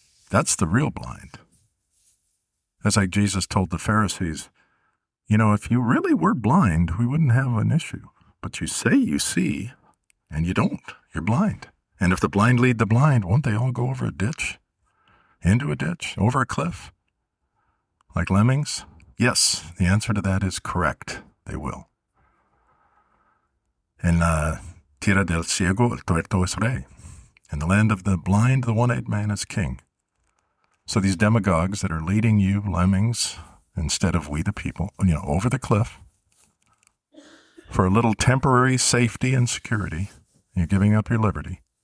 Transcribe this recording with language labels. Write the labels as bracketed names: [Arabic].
[English] That's the real blind. That's like Jesus told the Pharisees, if you really were blind, we wouldn't have an issue. But you say you see, and you don't. You're blind. And if the blind lead the blind, won't they all go over a ditch? Into a ditch? Over a cliff? Like lemmings? Yes, the answer to that is correct. They will. [Spanish] En la tierra del ciego, el tuerto es rey. [English] In the land of the blind, the one-eyed man is king. So these demagogues that are leading you, lemmings, instead of we the people, over the cliff, for a little temporary safety and security, you're giving up your liberty.